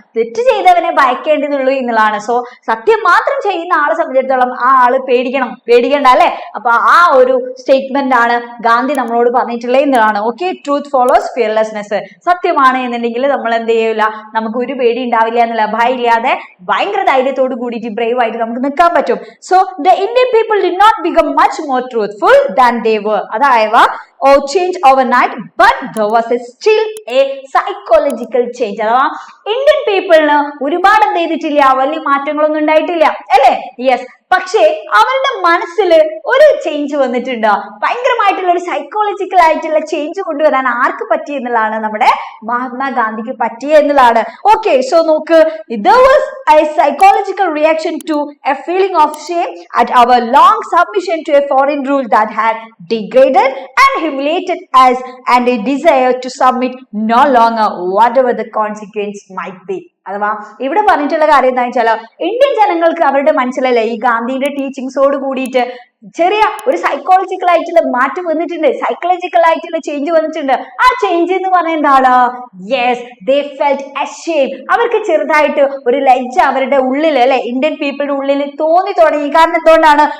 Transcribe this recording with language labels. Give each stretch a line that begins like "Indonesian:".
Malayalam: തെറ്റ് ചെയ്തവനെ ഭയക്കേണ്ടതുള്ളൂ എന്നുള്ളതാണ്. സോ സത്യം മാത്രം ചെയ്യുന്ന ആളെ സംബന്ധിച്ചിടത്തോളം ആ ആള് പേടിക്കണ്ട അല്ലെ. അപ്പൊ ആ ഒരു സ്റ്റേറ്റ്മെന്റ് ആണ് ഗാന്ധി നമ്മളോട് പറഞ്ഞിട്ടുള്ളത് എന്നുള്ളതാണ്. Okay,
English: Truth follows fearlessness.
Malayalam: സത്യമാണ് എന്നുണ്ടെങ്കിൽ നമ്മൾ എന്ത് ചെയ്യൂല, നമുക്ക് ഒരു പേടി ഉണ്ടാവില്ല എന്നുള്ള, ഭയം ഇല്ലാതെ ഭയങ്കര ധൈര്യത്തോട് കൂടിയിട്ട് ബ്രേവ് ആയിട്ട് നമുക്ക് നിൽക്കാൻ പറ്റും.
English: So the Indian people did not become much more truthful than they were. അതായത് or change overnight, but there was still a psychological change.
Malayalam: അഥവാ ഇന്ത്യൻ പീപ്പിളിന് ഒരുപാട് എന്ത് ചെയ്തിട്ടില്ല, വലിയ മാറ്റങ്ങളൊന്നും ഉണ്ടായിട്ടില്ല അല്ലേ. യെസ്, പക്ഷേ അവരുടെ മനസ്സിൽ ഒരു ചേഞ്ച് വന്നിട്ടുണ്ട്. ഭയങ്കരമായിട്ടുള്ള ഒരു സൈക്കോളജിക്കൽ ആയിട്ടുള്ള ചേഞ്ച് കൊണ്ടുവരാൻ ആർക്ക് പറ്റി എന്നുള്ളതാണ്, നമ്മുടെ മഹാത്മാഗാന്ധിക്ക് പറ്റി എന്നുള്ളതാണ്.
English: Okay, so നോക്ക്, there was a psychological reaction to a feeling of shame at our long submission to a foreign rule that had degraded and humiliated us, and a desire to submit no longer, whatever the consequence might be.
Malayalam: അഥവാ ഇവിടെ പറഞ്ഞിട്ടുള്ള കാര്യം എന്താ വെച്ചാൽ, Indian ജനങ്ങൾക്ക് അവരുടെ മനസ്സിലല്ലേ ഈ ഗാന്ധിയുടെ ടീച്ചിങ്സോട് കൂടിയിട്ട് ചെറിയ ഒരു സൈക്കോളജിക്കൽ ആയിട്ടുള്ള മാറ്റം വന്നിട്ടുണ്ട്, സൈക്കോളജിക്കൽ ആയിട്ടുള്ള ചേഞ്ച് വന്നിട്ടുണ്ട്. ആ ചേഞ്ച് എന്ന് പറഞ്ഞാൽ എന്താണ്? യെസ്,
English: They felt ashamed.
Malayalam: അവർക്ക് ചെറുതായിട്ട് ഒരു ലജ്ജ അവരുടെ ഉള്ളിൽ അല്ലെ, ഇന്ത്യൻ പീപ്പിളുടെ ഉള്ളിൽ തോന്നി തുടങ്ങി. കാരണം എന്തുകൊണ്ടാണ്?